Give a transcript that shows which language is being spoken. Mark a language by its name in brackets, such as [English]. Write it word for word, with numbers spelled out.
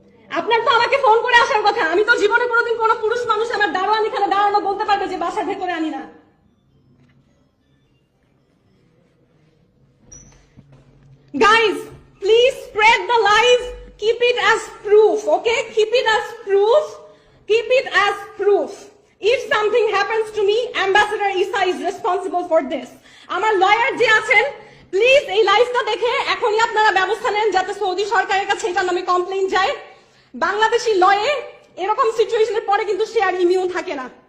[Bangla] আপনার তো আমাকে ফোন করে আসার কথা, আমি তো জীবনে কোনোদিন কোনো পুরুষ মানুষ আমার দারোয়ান এখানে দাঁড়ানো বলতে পারবে যে বাসার ভেতরে আনি না। [English] Guys, please spread the live, keep it as proof, okay, keep it as proof, keep it as proof. If something happens to me, Ambassador Issa is responsible for this. [Bangla] আমার লয়ার যে আছেন, প্লিজ এই লাইভটা দেখে এখনই আপনারা ব্যবস্থা নেন যাতে সৌদি সরকারের কাছে এটা নামে কমপ্লেইন যায়। বাংলাদেশি লয়ে এরকম সিচুয়েশনের পরে কিন্তু সে আর ইমিউন থাকে না।